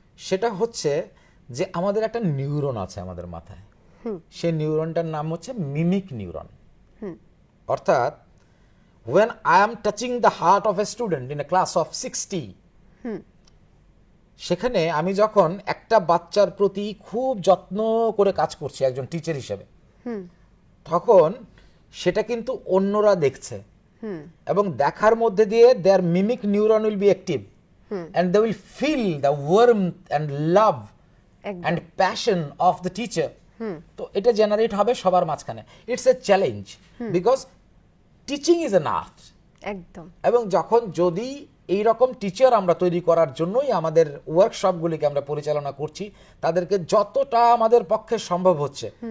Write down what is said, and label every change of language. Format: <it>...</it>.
<bn>সেটা হচ্ছে যে আমাদের একটা নিউরন আছে আমাদের মাথায়, সেই নিউরনটার নাম হচ্ছে মিমিক নিউরন।</bn> <en>অর্থাৎ when I am touching the heart of a student in a class of 60,</en> <bn>সেখানে আমি যখন একটা বাচ্চার প্রতি খুব যত্ন করে কাজ করছি একজন টিচার হিসেবে, তখন সেটা কিন্তু অন্যরা দেখছে, এবং দেখার মধ্যে দিয়ে</bn> <en>their mimic neuron will be active and they will feel the warmth and love and passion of the teacher.</en> <bn>তো এটা জেনারেট হবে সবার মাঝখানে।</bn> <en>It's a challenge, because teaching is an art.</en> <bn>একদম। এবং যখন যদি এই রকম টিচার আমরা তৈরি করার জন্যই আমাদের ওয়ার্কশপগুলিকে আমরা পরিচালনা করছি, তাদেরকে যতটা আমাদের পক্ষে সম্ভব হচ্ছে</bn>